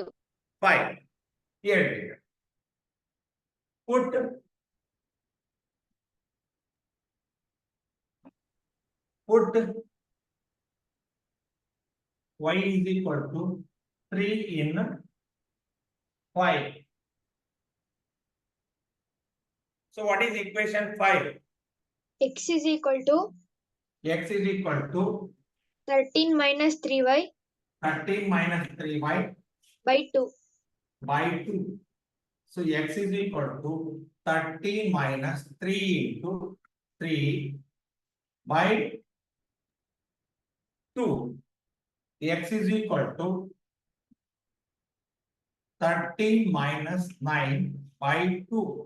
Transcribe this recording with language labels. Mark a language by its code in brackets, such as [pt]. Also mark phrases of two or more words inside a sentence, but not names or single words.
[en] 5. ಹೇಳ್ರಿ. Put y is equal to 3 in 5. So what is equation 5? X is equal to X is equal to 13 minus 3y 13 minus 3y by 2. by 2. So x is equal to 13 minus 3 into 3 by 2. X is equal to 13 minus 9 by 2.